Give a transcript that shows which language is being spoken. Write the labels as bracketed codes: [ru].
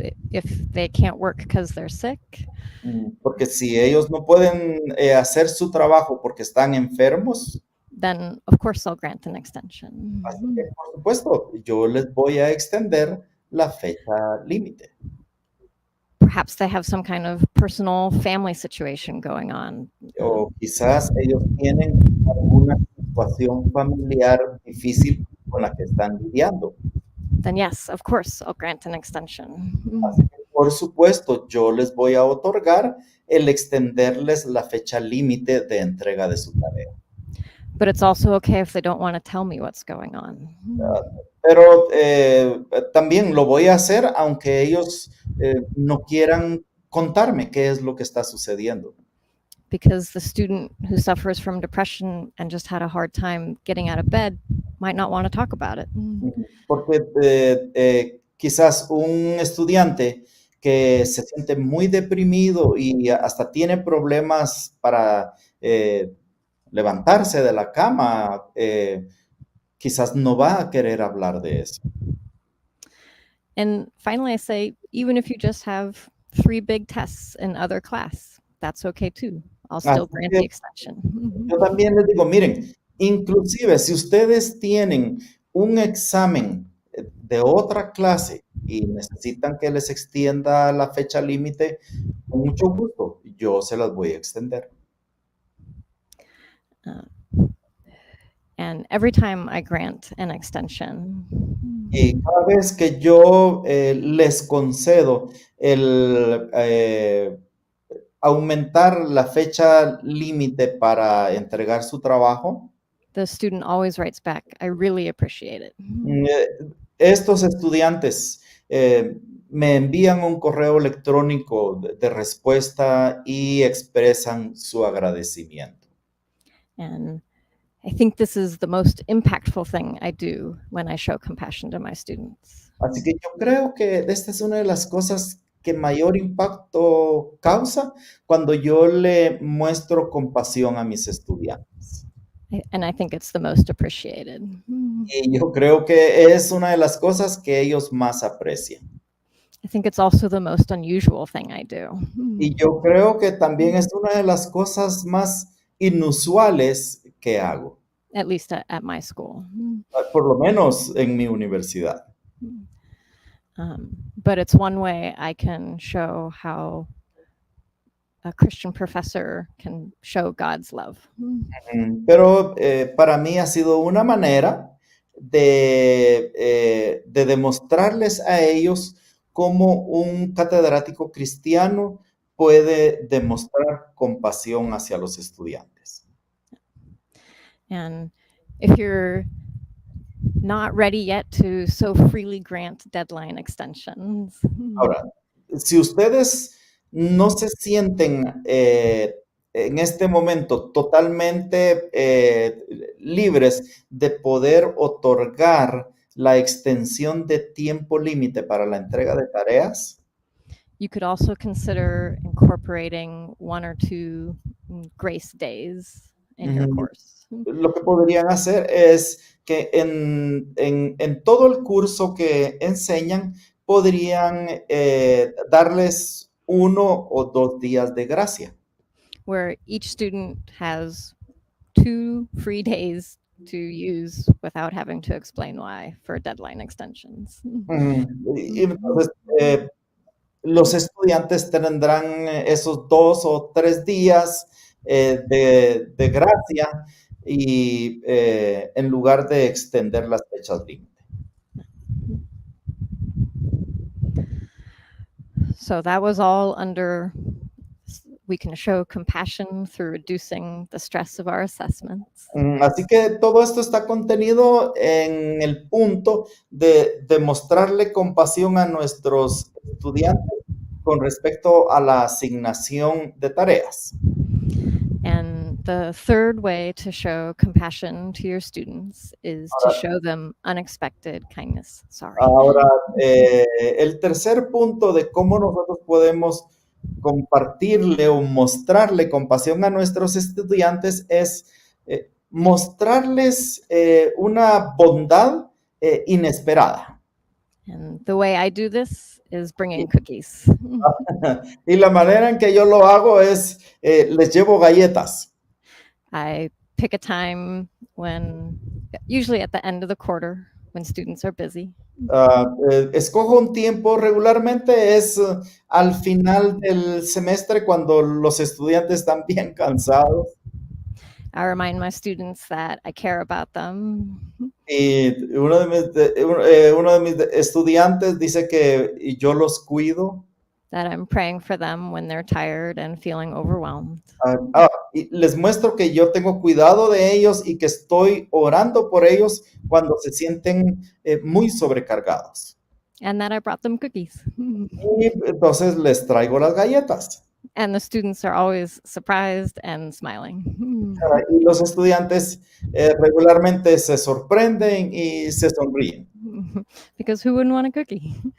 [en] If they can't work because they're sick, [es] porque si ellos no pueden hacer su trabajo porque están enfermos, [en] then of course I'll grant an extension. [es] así que, por supuesto, yo les voy a extender la fecha límite. [en] Perhaps they have some kind of personal family situation going on. [es] O quizás ellos tienen alguna situación familiar difícil con la que están lidiando. [en] Then yes, of course, I'll grant an extension. [es] Así que, por supuesto, yo les voy a otorgar el extenderles la fecha límite de entrega de su tarea. [en] But it's also okay if they don't want to tell me what's going on. [es] Pero también lo voy a hacer aunque ellos no quieran contarme qué es lo que está sucediendo. [en] Because the student who suffers from depression and just had a hard time getting out of bed might not want to talk about it. [es] Porque quizás un estudiante que se siente muy deprimido y hasta tiene problemas para levantarse de la cama, quizás no va a querer hablar de eso. [en] And finally, I say, even if you just have 3 big tests in other class, that's okay too. I'll still grant the extension. [es] Yo también les digo, miren, inclusive si ustedes tienen un examen de otra clase y necesitan que les extienda la fecha límite, con mucho gusto, yo se las voy a extender. [en] And every time I grant an extension, [es] y cada vez que yo les concedo el aumentar la fecha límite para entregar su trabajo, [en] the student always writes back, I really appreciate it. [es] Estos estudiantes me envían un correo electrónico de respuesta y expresan su agradecimiento. [en] And I think this is the most impactful thing I do when I show compassion to my students. [es] Así que yo creo que esta es una de las cosas que mayor impacto causa cuando yo le muestro compasión a mis estudiantes. [en] And I think it's the most appreciated. [es] Y yo creo que es una de las cosas que ellos más aprecian. [en] I think it's also the most unusual thing I do. [es] Y yo creo que también es una de las cosas más inusuales que hago, [en] At least at my school. [es] por lo menos en mi universidad. [en] But it's one way I can show how a Christian professor can show God's love. [es] Pero para mí ha sido una manera de demostrarles a ellos cómo un catedrático cristiano puede demostrar compasión hacia los estudiantes. [en] And if you're not ready yet to so freely grant deadline extensions. [es] Ahora, si ustedes no se sienten en este momento totalmente libres de poder otorgar la extensión de tiempo límite para la entrega de tareas, [en] You could also consider incorporating 1 or 2 grace days in your course. [es] lo que podrían hacer es que en todo el curso que enseñan podrían darles 1 o 2 días de gracia. [en] Where each student has 2 free days to use without having to explain why for deadline extensions. [es] Y entonces, los estudiantes tendrán esos 2 o 3 días de gracia y en lugar de extender las fechas límite. [en] So that was all under, we can show compassion through reducing the stress of our assessments. [es] Así que todo esto está contenido en el punto de demostrarle compasión a nuestros estudiantes con respecto a la asignación de tareas. [en] And the third way to show compassion to your students is to show them unexpected kindness. [es] Ahora, el tercer punto de cómo nosotros podemos compartirle o mostrarle compasión a nuestros estudiantes es mostrarles una bondad inesperada. [en] And the way I do this is bringing cookies. [es] Y la manera en que yo lo hago es, les llevo galletas. [en] I pick a time when, usually at the end of the quarter, when students are busy. [es] Escojo un tiempo, regularmente es al final del semestre cuando los estudiantes están bien cansados. [en] I remind my students that I care about them. [es] Y uno de mis estudiantes dice que yo los cuido. [en] That I'm praying for them when they're tired and feeling overwhelmed. [es] Y les muestro que yo tengo cuidado de ellos y que estoy orando por ellos cuando se sienten muy sobrecargados. [en] And that I brought them cookies. [es] Y entonces les traigo las galletas. [en] And the students are always surprised and smiling. [es] Y los estudiantes regularmente se sorprenden y se sonríen. [en] Because who wouldn't want a cookie?